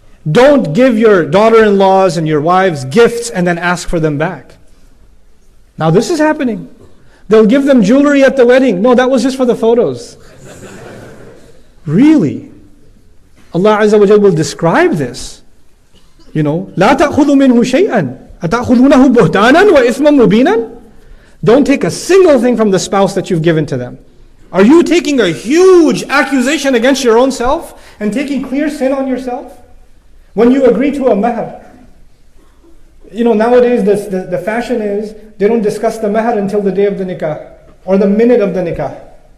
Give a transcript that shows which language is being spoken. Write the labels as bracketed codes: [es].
[en] Don't give your daughter-in-laws and your wives gifts and then ask for them back. Now this is happening. They'll give them jewelry at the wedding. No, that was just for the photos. Really? Allah Azza wa Jal will describe this. [ar] لا تأخذوا منه شيئا أتأخذونه بهتانا وإثما مبينا. [en] Don't take a single thing from the spouse that you've given to them. Are you taking a huge accusation against your own self and taking clear sin on yourself? When you agree to a mahar. Nowadays the fashion is they don't discuss the mahar until the day of the nikah or the minute of the nikah.